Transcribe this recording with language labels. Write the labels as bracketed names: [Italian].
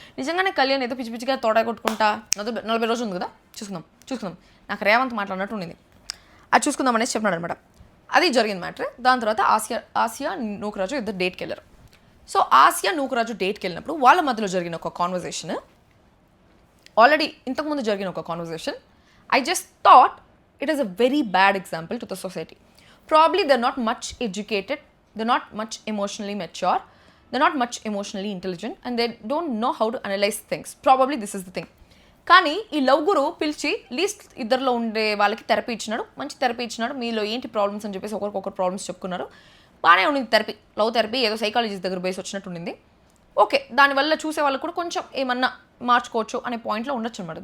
[Telugu] నిజంగానే కళ్యాణ్ ఏదో పిచ్చిగా తోట కొట్టుకుంటా 40 రోజులు ఉంది కదా చూసుకుందాం నాకు రేవంత్ మాట్లాడినట్టు ఉండింది, అది చూసుకుందాం అనేసి చెప్పినాడు అనమాట. అది జరిగింది మ్యాటర్. దాని తర్వాత ఆసియా నూకరాజు ఇద్దరు డేట్కి వెళ్ళారు. సో ఆసియా నూకరాజు డేట్కి వెళ్ళినప్పుడు వాళ్ళ మధ్యలో జరిగిన ఒక కాన్వర్జేషన్, ఆల్రెడీ ఇంతకుముందు జరిగిన ఒక conversation, [English] I just thought it is a very bad example to the society. Probably they're not much educated, they're not much emotionally mature, they're not much emotionally intelligent, and they don't know how to analyze things. Probably this is the thing. [Telugu] కానీ ఈ love గురు పిలిచి least ఇద్దరిలో ఉండే వాళ్ళకి therapy ఇచ్చినాడు, మంచి therapy ఇచ్చినాడు. మీలో ఏంటి ప్రాబ్లమ్స్ అని చెప్పేసి ఒకరికొకరు ప్రాబ్లమ్స్ చెప్పుకున్నారు. బాగానే ఉండింది థెరపీ, లవ్ థెరపీ ఏదో సైకాలజిస్ట్ దగ్గర బేస్ వచ్చినట్టు ఉండింది. ఓకే, దానివల్ల చూసే వాళ్ళకు కూడా కొంచెం ఏమన్నా మార్చుకోవచ్చు అనే పాయింట్లో ఉండొచ్చు అనమాట.